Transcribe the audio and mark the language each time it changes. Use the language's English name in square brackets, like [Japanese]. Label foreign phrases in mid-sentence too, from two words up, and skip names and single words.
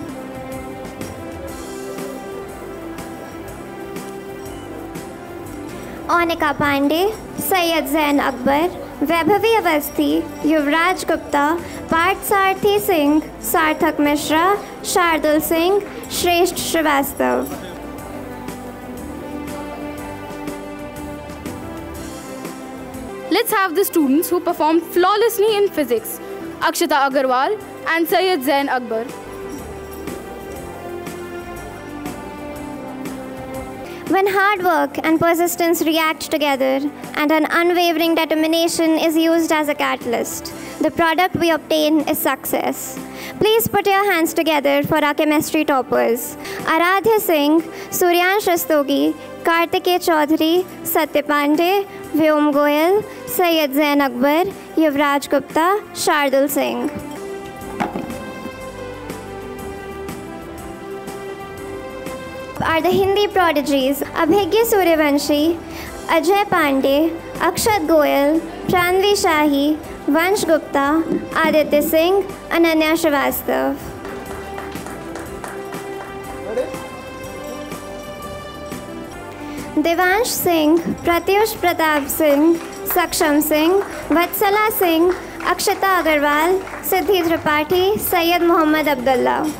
[English] Onika Pandey, Syed Zain Akbar, Vaibhavi Avasthi, Yuvraj Gupta, Parth Sarthi Singh, Sarthak Mishra, Shardul Singh, Shresth Srivastav. Let's have the students who performed flawlessly in physics, Akshata Agarwal and Syed Zain Akbar. When hard work and persistence react together and an unwavering determination is used as a catalyst, the product we obtain is success. Please put your hands together for our chemistry toppers. Aradhya Singh, Suryansh Rastogi, Kartikeya Chaudhary, Satya Pandey, Vyom Goyal, Syed Zain Akbar, Yuvraj Gupta, Shardul Singh. Are the Hindi prodigies Abhigya Suryavanshi, Ajay Pandey, Akshat Goyal, Pranvi Shahi, Vansh Gupta, Aditya Singh, Ananya Srivastav. Devansh Singh, Pratyush Pratap Singh, Saksham Singh, Vatsala Singh, Akshata Agarwal, Siddhi Tripathi, Syed Mohammad Abdullah.